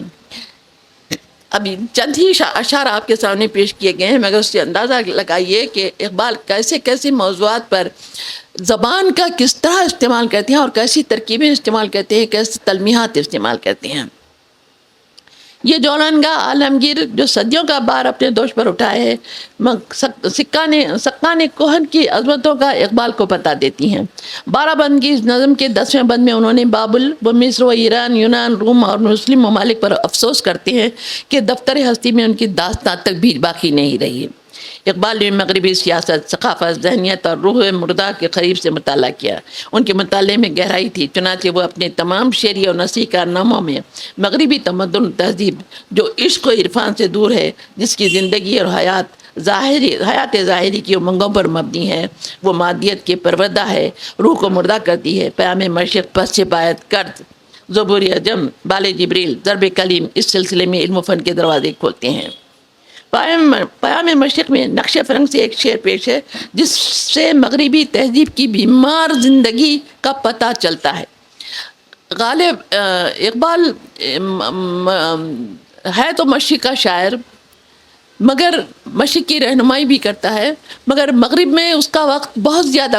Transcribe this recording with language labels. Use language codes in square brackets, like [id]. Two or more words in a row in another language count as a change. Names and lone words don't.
[ur] ابھی چند ہی اشعار آپ کے سامنے پیش کیے گئے ہیں، مگر اس سے اندازہ لگائیے کہ اقبال کیسے موضوعات پر زبان کا کس طرح استعمال کرتے ہیں اور کیسی ترکیبیں استعمال کرتے ہیں، کیسے تلمیحات استعمال کرتے ہیں. یہ جولانگا عالمگیر جو صدیوں کا بار اپنے دوش پر اٹھائے ہے، سکان کوہن کی عظمتوں کا اقبال کو پتہ دیتی ہیں۔ 12 بند کی اس نظم کے 10ویں بند میں انہوں نے بابل و مصر و ایران، یونان، روم اور مسلم ممالک پر افسوس کرتے ہیں کہ دفتر ہستی میں ان کی داستان تک بھی باقی نہیں رہی۔ اقبال نے مغربی سیاست، ثقافت، ذہنیت اور روح مردہ کے قریب سے مطالعہ کیا۔ ان کے مطالعے میں گہرائی تھی، چنانچہ وہ اپنے تمام شعری اور نثری کارناموں میں مغربی تمدن تہذیب جو عشق و عرفان سے دور ہے، جس کی زندگی اور حیات ظاہری کی امنگوں پر مبنی ہے، وہ مادیت کے پروردہ ہے، روح کو مردہ کرتی ہے۔ پیام مشرق، پس چپایت، کرد، زبور عجم، بال جبریل، ضرب کلیم اس سلسلے میں علم و فن کے دروازے کھولتے ہیں۔ پیام مشرق میں نقش فرنگ سے ایک شعر پیش ہے جس سے مغربی تہذیب کی بیمار زندگی کا پتہ چلتا ہے۔ غالب اقبال ہے تو مشرق کا شاعر، مگر مشرق کی رہنمائی بھی کرتا ہے، مگر مغرب میں اس کا وقت بہت زیادہ